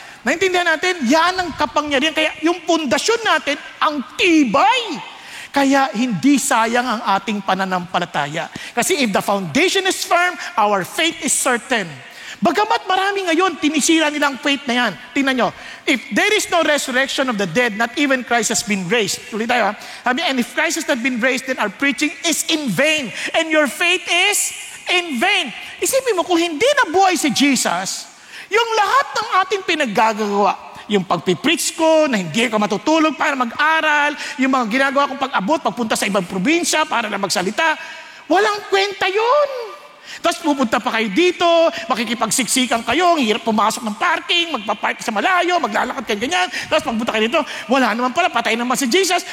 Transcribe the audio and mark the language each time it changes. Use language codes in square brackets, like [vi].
[tl] Naintindihan natin, yan ang kapangyarihan. Kaya yung pundasyon natin, ang tibay. Kaya hindi sayang ang ating pananampalataya. [en] Kasi if the foundation is firm, our faith is certain. [tl] Bagamat marami ngayon, tinisira nilang faith na yan. Tingnan nyo, [en] if there is no resurrection of the dead, not even Christ has been raised. [tl] Tuloy tayo [en] and if Christ has not been raised, then our preaching is in vain. And your faith is in vain. [tl] Isipin mo, kung hindi nabuhay si Jesus, yung lahat ng ating pinaggagawa, yung pagpipreach ko, na hindi ka matutulog para mag-aral, yung mga ginagawa kong pag-abot, pagpunta sa ibang probinsya para na magsalita, walang kwenta yun. Tapos pupunta pa kayo dito, makikipagsiksikan kayo, ang hirap pumasok ng parking, magpapark sa malayo, maglalakad kayo ganyan, tapos pagpunta kayo dito, wala naman pala, patay naman si Jesus.